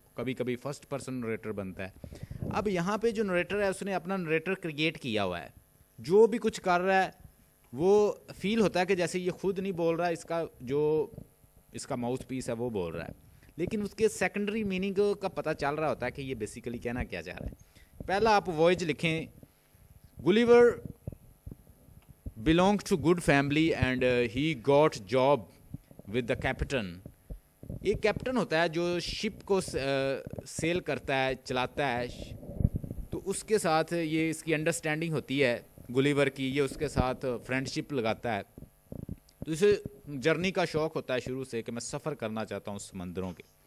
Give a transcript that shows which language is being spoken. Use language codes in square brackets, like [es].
[ur] کبھی کبھی first person narrator بنتا ہے. اب یہاں پہ جو نریٹر ہے اس نے اپنا نریٹر کریٹ کیا ہوا ہے. جو بھی کچھ کر رہا ہے وہ فیل ہوتا ہے کہ جیسے یہ خود نہیں بول رہا, اس کا جو اس کا ماؤتھ پیس ہے وہ بول رہا ہے. لیکن اس کے سیکنڈری میننگ کا پتہ چل رہا ہوتا ہے کہ یہ بیسیکلی کہنا کیا چاہ رہا ہے. پہلا آپ وائج لکھیں, [en] Gulliver belonged to good family and he got job with the captain. [ur] ایک کیپٹن ہوتا ہے جو شپ کو سیل کرتا ہے, چلاتا ہے, تو اس کے ساتھ یہ اس کی انڈرسٹینڈنگ ہوتی ہے گلیور کی, یہ اس کے ساتھ فرینڈ شپ لگاتا ہے. تو اسے جرنی کا شوق ہوتا ہے شروع سے کہ میں سفر کرنا چاہتا ہوں سمندروں کے.